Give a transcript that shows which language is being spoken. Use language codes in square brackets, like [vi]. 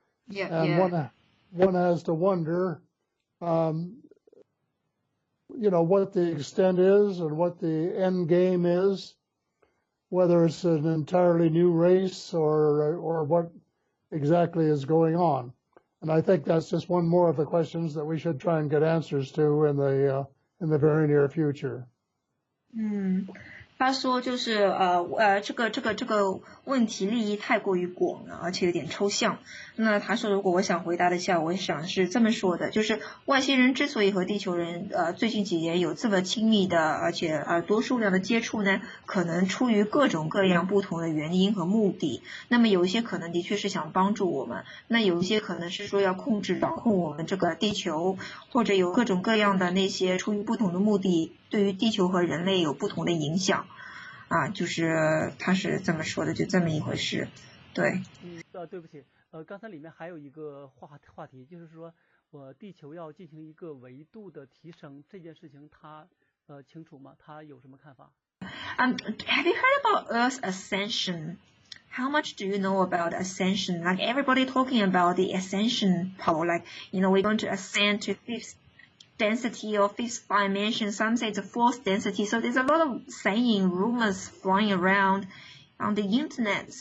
[en] And one has to wonder, what the extent is and what the end game is, whether it's an entirely new race or what exactly is going on. And I think that's just one more of the questions that we should try and get answers to in the very near future. [zh] 他说就是这个问题利益太过于广了，而且有点抽象。那他说如果我想回答的下，我想是这么说的，就是外星人之所以和地球人最近几年有这么亲密的而且多数量的接触呢，可能出于各种各样不同的原因和目的。那么有一些可能的确是想帮助我们，那有一些可能是说要掌控我们这个地球，或者有各种各样的那些出于不同的目的，对于地球和人类有不同的影响。就是他是这么说的，就这么一回事，对。对不起，刚才里面还有一个话题，就是说地球要进行一个维度的提升，这件事情他清楚吗？他有什么看法 [en] ？Have you heard about Earth's ascension? How much do you know about ascension? Like everybody talking about the ascension, Paul. Like we're going to ascend to fifth density or fifth dimension. Some say it's a fourth density. So there's a lot of saying, rumors flying around on the internet.